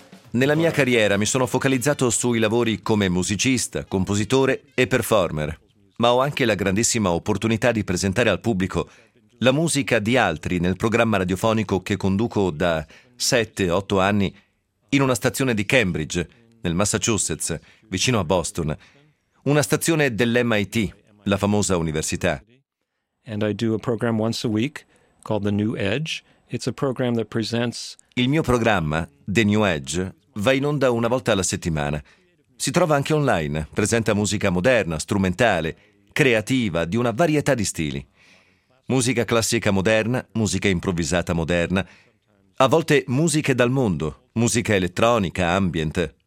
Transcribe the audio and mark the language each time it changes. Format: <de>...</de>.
<it>Nella mia carriera mi sono focalizzato sui lavori come musicista, compositore e performer, ma ho anche la grandissima opportunità di presentare al pubblico la musica di altri nel programma radiofonico che conduco da 7-8 anni in una stazione di Cambridge, nel Massachusetts, vicino a Boston, una stazione dell'MIT, la famosa università.</it> <en>And I do a program once a week called The New Edge. It's a program that presents.</en> <it>Il mio programma, The New Edge, va in onda una volta alla settimana. Si trova anche online, presenta musica moderna, strumentale, creativa, di una varietà di stili. Musica classica moderna, musica improvvisata moderna, a volte musiche dal mondo, musica elettronica, ambient.</it>